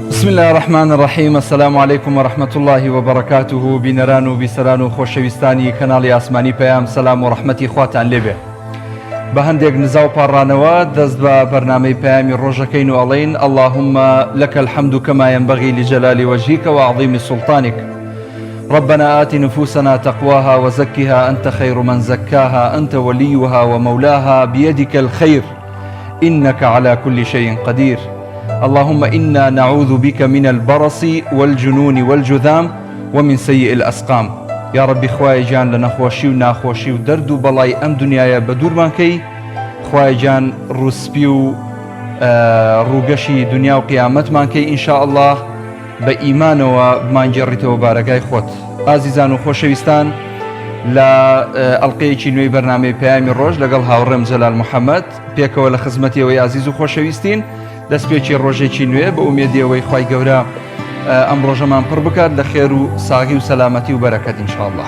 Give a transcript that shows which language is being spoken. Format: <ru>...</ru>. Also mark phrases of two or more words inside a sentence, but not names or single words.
<ar>الله الرحمن الرحيم. السلام عليكم ورحمة الله وبركاته.</ar> <ckb>بنران و بسران و خوشویستانی کەناڵی ئاسمانی پەیام سەلام و ڕەحمەتی خواتان لێبێ. بە هەندێک نزا و پاڕانەوە دەست بە بەرنامەی پەیامی ڕۆژەکەین و ئەڵێین</ckb> <ar>اللهم لك الحمد كما ينبغي لجلال وجهك وعظيم سلطانك. ربنا آت نفوسنا تقواها وزكها أنت خير من زكاها أنت وليها ومولاها بيدك الخير إنك على كل شيء قدير. اللهم إنا نعوذ بك من البرص والجنون والجذام ومن سيء الأسقام. يا ربي</ar> <ckb>خواي جان لنخوشي و ناخوشي و درد و بەڵای ئەم دنیاە بە دوورمانکەی. خوای جان ڕوسپی و ڕووگەشی دنیا و قیامەتمانکەی</ckb> <ar>ئینشاء الله</ar> <ckb>بە ئیمانەوە بمانگەڕیتەوە بارەگای خۆت. ئازیزان و خۆشەویستان، لە ئەڵقەیەکی نوێی بەرنامەی پەیامی ڕۆژ لەگەڵ هاوڕێم جەلال محەممەد پێکەوە لە خزمەتیەوەی عزیز و خۆشەویستین دەستپێکی ڕۆژێکی نوێ بە ئومێدیەوەی خوای گەورە ئەم ڕۆژەمان پڕ بکات لە خێر و ساغی و سەلامەتی و بەرەکەت</ckb> <ar>ئینشاء الله.</ar>